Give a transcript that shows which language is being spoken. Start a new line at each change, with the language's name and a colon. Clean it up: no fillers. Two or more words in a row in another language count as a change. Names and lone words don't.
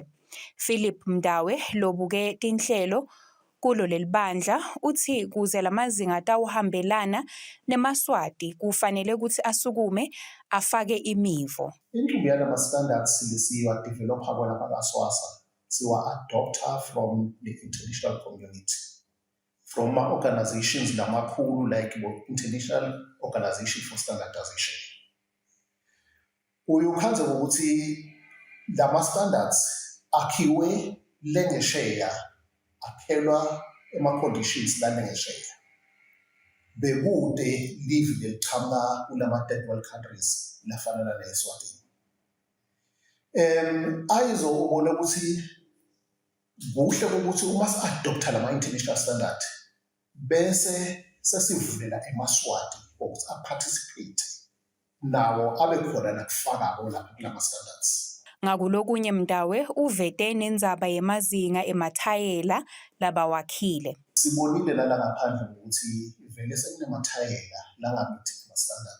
Swati: Philip Mdawe lobuke tinhlelo kulo lelibandla uthi kuze lamazinga atawuhambelana neMaswati kufanele ukuthi asukume afake imivo. Inqubo yalama-standards lesiyiwadevelopha kwala bakwaSwasa siwa-adopter
English: from the international community, from organizations
Swati: lamakhulu like the International Organization for Standardization. Uyukhanze ukuthi lama-standards akhiwe lengesheya, akhelwa ema-conditions lanengesheya. Bekude live leliqhamuka kulama-
English: third world countries
Swati: lafana ne-Eswatini. Ayizobona ukuthi kuhle ukuthi uma si-adoptha lama-
English: international standard
Swati: bese sesivulela eMaswati ukuthi a-participate nawo abe khona nakufakako lapha kulama-standards. Ngakulokunye Mdawe uvete nendzaba yemazinga emathayela labawakhile. Sibonile lana ngaphandle ukuthi vele sekunemathayela langabithi ama-standard.